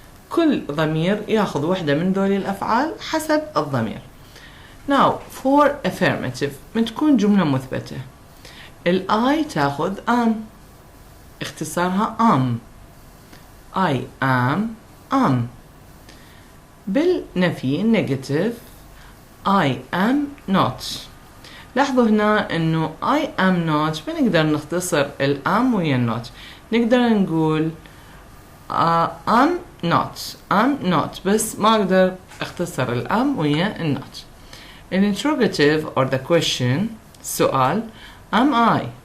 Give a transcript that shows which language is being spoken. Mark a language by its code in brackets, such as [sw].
[ar] كل ضمير ياخذ واحدة من ذولي الأفعال حسب الضمير. [en] Now for affirmative [ar] من تكون جملة مثبتة I تاخذ am اختصارها am. [en] I am. [ar] بالنفي [en] negative I am not. [ar] لاحظوا هنا انه I am not ما نقدر نختصر الام ويا not، نقدر نقول I'm not بس ما اقدر اختصر الام ويا النوت. الانتروجاتيف [en] or the question [ar] السؤال [en] am I.